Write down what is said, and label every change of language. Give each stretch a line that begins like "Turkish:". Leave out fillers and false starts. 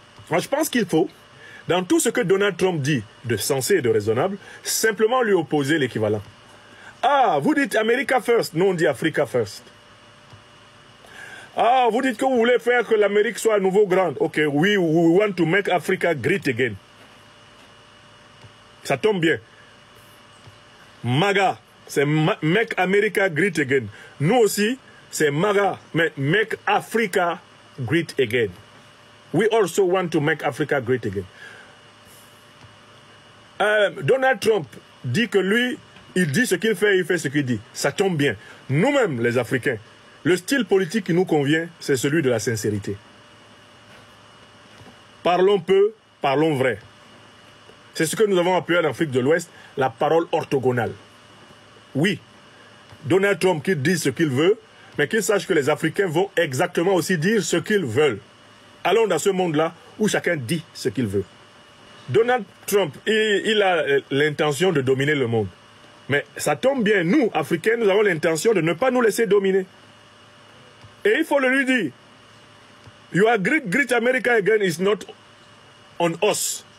French: Moi, je pense qu'il faut, dans tout ce que Donald Trump dit de sensé et de raisonnable, simplement lui opposer l'équivalent. Ah, vous dites
English: America First,
French: nous on dit
English: Africa First.
French: Ah, vous dites que vous voulez faire que l'Amérique soit à nouveau grande.
English: Ok, we want to make Africa great again.
French: Ça tombe bien. MAGA, c'est
English: Make America Great Again.
French: Nous aussi, c'est MAGA, mais
English: Make Africa Great Again. We also want to make Africa great again.
French: Donald Trump dit que lui, il dit ce qu'il fait, il fait ce qu'il dit. Ça tombe bien. Nous-mêmes, les Africains, le style politique qui nous convient, c'est celui de la sincérité. Parlons peu, parlons vrai. C'est ce que nous avons appelé en Afrique de l'Ouest la parole orthogonale. Oui, Donald Trump qu'il dise ce qu'il veut, mais qu'il sache que les Africains vont exactement aussi dire ce qu'ils veulent. Allons dans ce monde-là où chacun dit ce qu'il veut. Donald Trump, il a l'intention de dominer le monde. Mais ça tombe bien, nous, Africains, nous avons l'intention de ne pas nous laisser dominer. Et il faut le lui dire.
English: Your great America again is not on us.